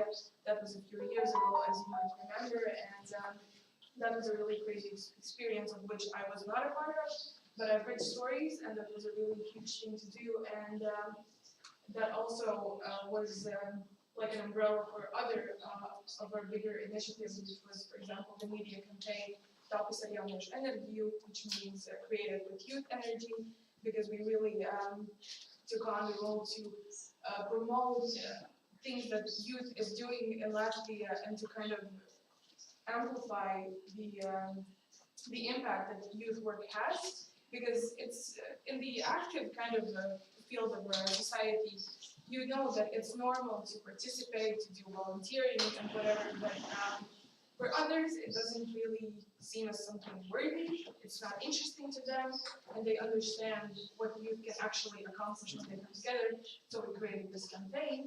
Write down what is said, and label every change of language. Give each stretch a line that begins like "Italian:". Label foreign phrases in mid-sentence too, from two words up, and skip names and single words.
English: That was a few years ago, as you might remember, and that was a really crazy experience of which I was not a part of, but I've heard stories, and that was a really huge thing to do, and that also was like an umbrella for other of our bigger initiatives, which was, for example, the media campaign Tapas ar jauniešu enerģiju, which means created with youth energy, because we really took on the role to promote things that youth is doing in Latvia and to kind of amplify the impact that youth work has, because it's in the active kind of field of our society, you know that it's normal to participate, to do volunteering and whatever, but for others it doesn't really seem as something worthy, it's not interesting to them, and they understand what youth can actually accomplish when they come together, so we created this campaign.